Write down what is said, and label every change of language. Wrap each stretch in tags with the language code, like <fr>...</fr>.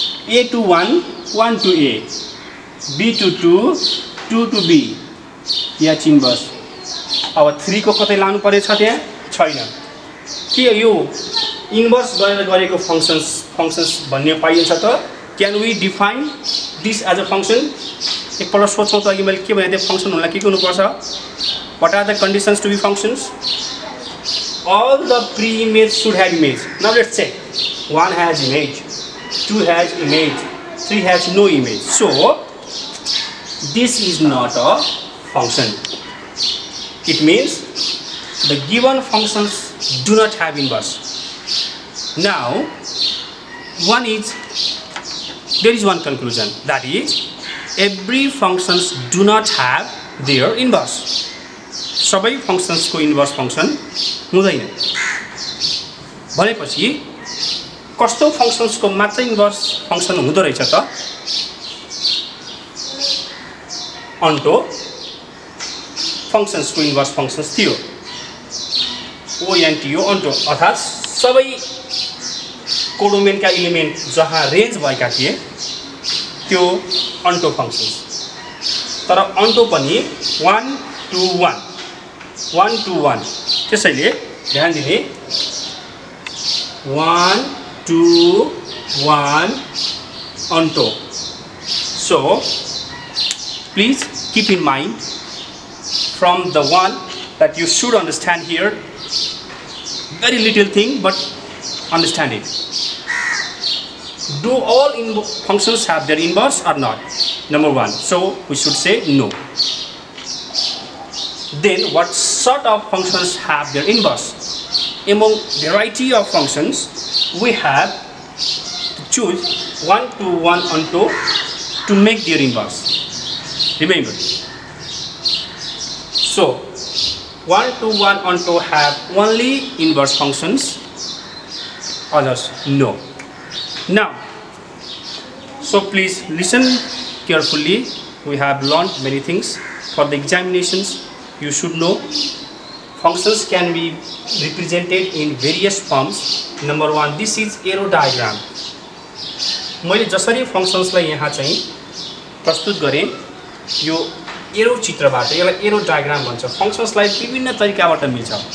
<en>a to 1 1 to a, b to 2 2 to b, या inverse.</en> <ne>अब 3 को कतै लानु परेछ त्यहाँ? छैन। के यो इन्भर्स गरेर गरेको फंक्शन्स भन्ने पाइन्छ त?</ne> <en>Can we define this as a function?</en> <ne>एकपल्ट सोचौँ त अघि मैले के भने फंक्शन हुनलाई के गर्नुपर्छ?</ne> <en>What are the conditions to be functions? all the pre-image should have image. Now let's check. 1 has image, 2 has image, 3 has no image. So this is not a function. It means the given functions do not have inverse. Now there is one conclusion, that is every functions do not have their inverse.</en> <ne>सबै functions को inverse function हुँदैन। भनेपछि कस्तो functions को मात्र inverse function हुँदो रहेछ त? अन्टो फंक्शन्स को इन्भर्स फंक्शन्स थियो, ONTO अन्टो, अर्थात् सबै कोडोमेनका एलिमेन्ट जहाँ रेन्ज भएका थिए त्यो अन्टो फंक्शन्स। तर अन्टो पनि 1 to 1 त्यसैले ध्यान दिने 1 to 1 onto.</ne> <en>So please keep in mind from the one that you should understand here, very little thing but understand it. Do all functions have their inverse or not? Number 1. So we should say no. Then what sort of functions have their inverse? Among variety of functions, we have to choose 1 to 1 onto to make their inverse. Remember. So 1 to 1 onto have only inverse functions, others no. Now, so please listen carefully. We have learned many things. For the examinations, you should know functions can be represented in various forms. Number 1, this is arrow diagram.</en> <ne>मैले जसरी फंक्शन्सलाई यहाँ चाहिँ प्रस्तुत गरे यो arrow चित्रबाट यसलाई arrow diagram भन्छ। फंक्शन्सलाई विभिन्न तरिकाबाट मिल्छ।</ne>